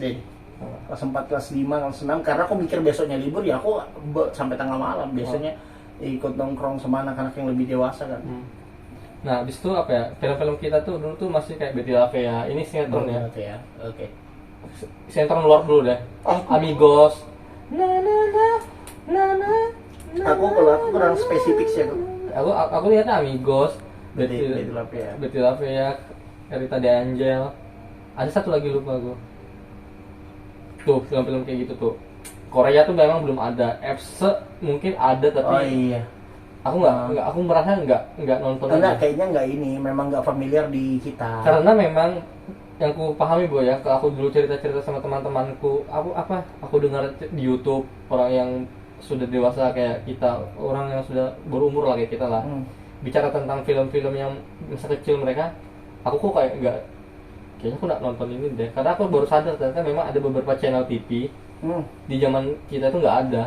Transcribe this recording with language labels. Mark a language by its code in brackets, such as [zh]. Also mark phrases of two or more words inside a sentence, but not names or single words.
[id] Kelas 4, kelas 5, kelas 6 karena aku mikir besoknya libur ya aku sampai tengah malam biasanya ikut nongkrong sama anak-anak yang lebih dewasa kan. Nah, habis itu apa ya? Film-film kita tuh dulu tuh masih kayak Betty La Fea. Ini sinetron ya. Oke. Sinetron luar dulu deh. Amigos. Aku kurang spesifik sih aku. Aku lihatnya Amigos, Betty La Fea. Betty La Fea, Rita de Angel. Ada satu lagi lupa aku. Tuh, film-film kayak gitu tuh. Korea tuh memang belum ada. FC mungkin ada tapi Oh iya. Aku merasa nggak nonton. Kayaknya nggak ini, memang nggak familiar di kita. Karena memang yang ku pahami boy ya, kalau aku dulu cerita-cerita sama teman-temanku, aku dengar di YouTube orang yang sudah dewasa kayak kita, orang yang sudah berumur lah kayak kita lah, bicara tentang film-film yang masa kecil mereka, aku kok kayaknya aku nggak nonton ini deh, karena aku baru sadar ternyata memang ada beberapa channel TV di zaman kita itu nggak ada.